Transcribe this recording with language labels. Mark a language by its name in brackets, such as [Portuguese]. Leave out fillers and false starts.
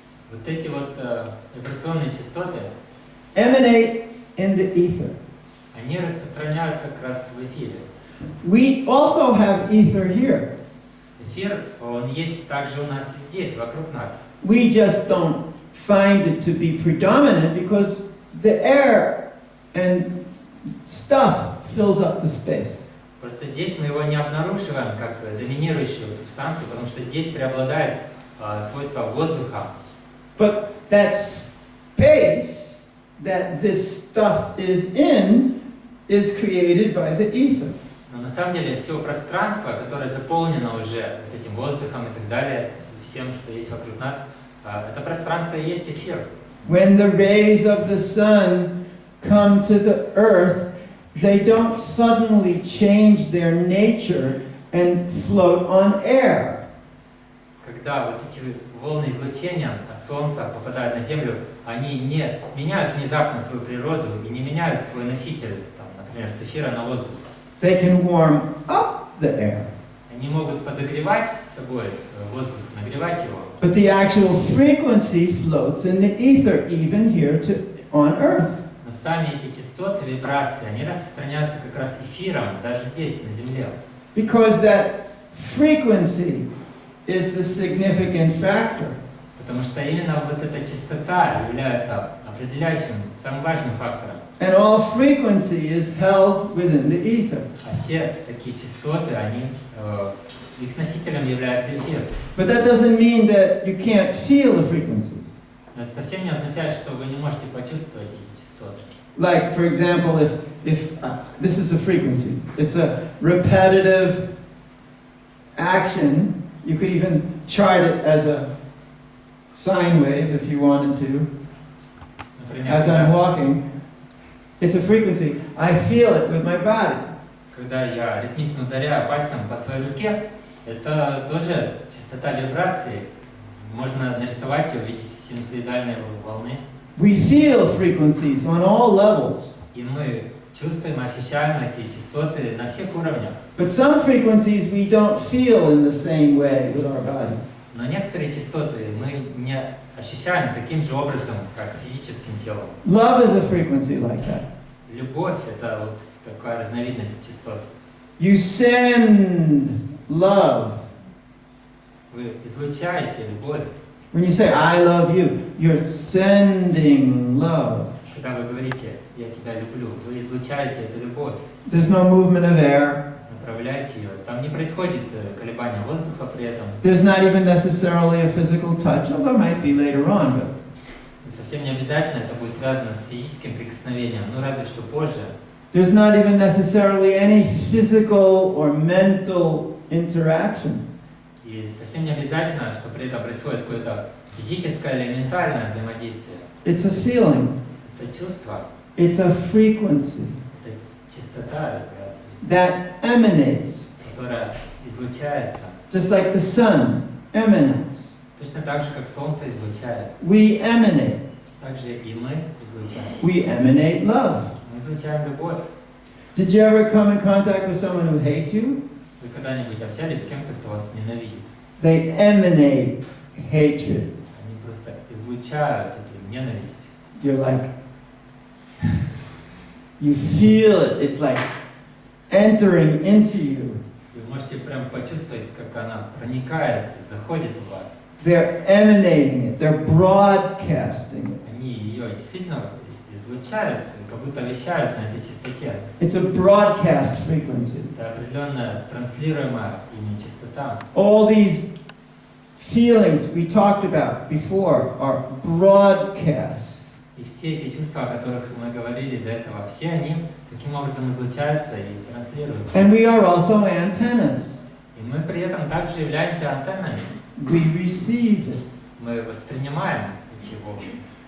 [Russian] Вот эти вот вибрационные частоты, [English] emanate in the ether. [Russian] они распространяются как раз в эфире. [English] We also have ether here. [Russian] Эфир, он есть также у нас и здесь, вокруг нас. [English] We just don't find it to be predominant because the air and stuff fills up the space. [Russian] Просто здесь мы его не обнаруживаем как доминирующую субстанцию, потому что здесь преобладает свойство воздуха. [English] But that space that this stuff is in is created by the ether. [Russian] Но Но на самом деле все пространство, которое заполнено уже вот этим воздухом и так далее, всем, что есть вокруг нас, это пространство и есть эфир. [English] When the rays of the sun come to the earth, they don't suddenly change their nature and float on air. [Russian] Когда вот эти волны излучения от Солнца попадают на Землю, они не меняют внезапно свою природу и не меняют свой носитель, там, например, с эфира на воздух. [English] They can warm up the air, [Russian] Они могут подогревать собой воздух, нагревать его. [English] but the actual frequency floats in the ether, even here on earth. [Russian] Но сами эти частоты, вибрации, они распространяются как раз эфиром, даже здесь, на Земле. [English] Because that frequency is the significant factor. [Russian] Потому что именно вот эта частота является определяющим, самым важным фактором. [English] And all frequency is held within the ether. [Russian] А все такие частоты, они, их носителем является эфир. [English] But that doesn't mean that you can't feel the frequency. [Russian] Но это совсем не означает, что вы не можете почувствовать эти частоты. [English] Like, for example, if this is a frequency, it's a repetitive action. You could even chart it as a sine wave if you wanted to. [Russian] Например, [English] As I'm walking, it's a frequency. I feel it with my body. [Russian] когда я ритмично ударяю пальцем по своей руке, это тоже частота вибрации. Можно нарисовать ее в виде синусоидальной волны. [English] We feel frequencies on all levels. [Russian] И мы чувствуем, ощущаем эти частоты на всех уровнях. [English] But some frequencies we don't feel in the same way with our body. [Russian] Но некоторые частоты мы не ощущаем таким же образом, как физическим телом. [English] Love is a frequency like that. [Russian] Любовь – это вот такая разновидность частот. [English] You send love. [Russian] Вы излучаете любовь. [English] When you say, I love you, you're sending love. [Russian] Когда вы говорите «я тебя люблю», вы излучаете эту любовь, [English] There's no movement of air. [Russian] направляете ее. Там не происходит колебания воздуха при этом. [English] There's not even necessarily a physical touch, although there might be later on. But [Russian] И совсем не обязательно это будет связано с физическим прикосновением, ну разве что позже. [English] there's not even necessarily any physical or mental interaction. [Russian] И совсем не обязательно, что при этом происходит какое-то физическое или ментальное взаимодействие. [English] It's a feeling. [Russian] Это чувство, [English] It's a frequency [Russian] это частота вибраций, [English] that emanates, [Russian] которая излучается. [English] just like the sun emanates. [Russian] Точно так же, как Солнце излучает. [English] We emanate. [Russian] Так же и мы излучаем. [English] We emanate love. [Russian] Мы излучаем любовь. [English] Did you ever come in contact with someone who hates you? [Russian] Вы когда-нибудь общались с кем-то, кто вас ненавидит? [English] They emanate hatred. [Russian] Они просто излучают эту ненависть. [English] You're like, you feel it. It's like entering into you. [Russian] Вы можете прям почувствовать, как она проникает, заходит в вас. [English] They're emanating it. They're broadcasting it. [Russian] Они ее действительно излучают, как будто вещают на этой частоте. [English] It's a broadcast frequency. [Russian] Это определенная транслируемая ими частота. [English] All these feelings we talked about before are broadcast. [Russian] И все эти чувства, о которых мы говорили до этого, все они таким образом излучаются и транслируются. [English] And we are also antennas. [Russian] И мы при этом также являемся антеннами. [English] We receive it. [Russian] Мы воспринимаем эти волны.